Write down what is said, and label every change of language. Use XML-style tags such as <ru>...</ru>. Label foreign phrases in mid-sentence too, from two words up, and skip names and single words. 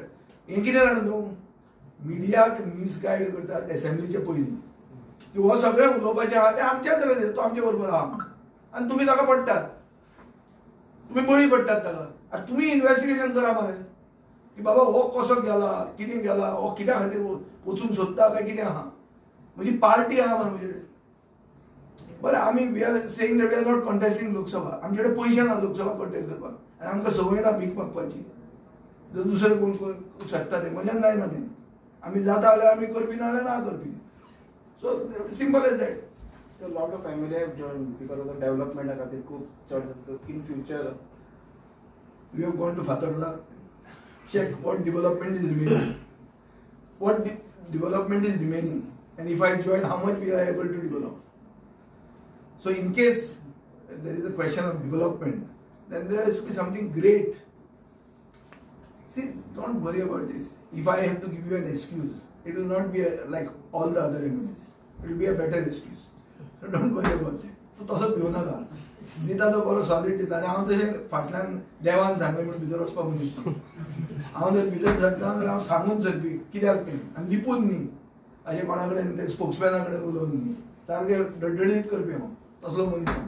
<kok>हें कितें जाणा न्हू मिडियाक मिसगायड करतात एसेंब्लीचे पयलीं की हो सगळें उलोवपाचें आहा तें आमच्याच तरेन तो आमचे बरोबर आहा आनी तुमी ताका पडटात तुमी बळी पडटात ताका. आनी तुमी इन्वेस्टिगेशन करा मरे की बाबा हो कसो गेला कितें गेला हो कित्या खातीर वचूंक सोदता काय कितें आहा. म्हजी पार्टी आहा मरे म्हजे कडेन. बरें आमी</kok> <en>we are saying that we are not contesting Lok Sabha.</en> <kok>आमचे कडेन पयशे ना लोकसभा कॉन्टेस्ट करपाक आनी आमकां संवय ना भीक मागपाची. जर दुसरें कोण शकता तें म्हणल्यार जायना तें. आमी जाता जाल्यार आमी करपी ना जाल्यार ना करपी.</kok> <en>so simple as that. So lot of family have joined because of the development</en> <kok>खातीर खूब चड</kok> <en>in future. We have gone to Fatadla, check what development is remaining. What development is remaining, and if I join, how much we are able to develop. So in case there is a question of development, then there has to be something great. See, don't worry about this. If I have to give you an excuse, it will not be like all the other MLAs. It will be a better excuse. So don't worry about it.</en> <kok>तूं तसो भिवू नाका दिता तो बरो सॉलिड दिता आनी हांव तशें फाटल्यान देवान सांगलें म्हणून भितर वचपाक मनीस ना. हांव जर भितर सरता जाल्यार हांव सांगून सरपी कित्याक तें आनी लिपून न्ही अशें कोणा कडेन ते स्पोक्समॅना कडेन उलोवन न्ही सारकें डडडीत करपी हांव तसलो मनीस हांव.</kok>